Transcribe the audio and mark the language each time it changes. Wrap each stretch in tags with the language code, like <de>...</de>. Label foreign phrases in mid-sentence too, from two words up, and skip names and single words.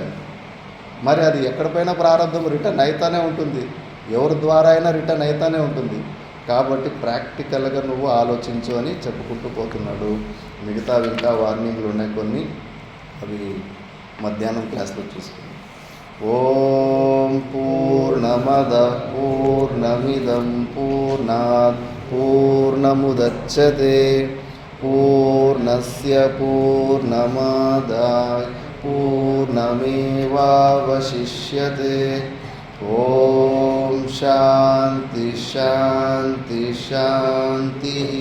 <te>మరి అది ఎక్కడిపైనా ప్రారంభం రిటర్న్ అవుతానే ఉంటుంది, ఎవరి ద్వారా అయినా రిటర్న్ అవుతానే ఉంటుంది. కాబట్టి ప్రాక్టికల్గా నువ్వు ఆలోచించు అని చెప్పుకుంటూ పోతున్నాడు. మిగతావి ఇంకా వార్నింగ్లు ఉన్నాయి కొన్ని, అవి మధ్యాహ్నం క్లాస్లో చూసుకుందాం.</te> <sa>ఓం పూర్ణమద పూర్ణమిదం పూర్ణాత్ పూర్ణముదచ్యతే పూర్ణస్య పూర్ణమాదాయ పూర్ణమేవావశిష్యతే. ఓం శాంతి శాంతి శాంతి.</sa>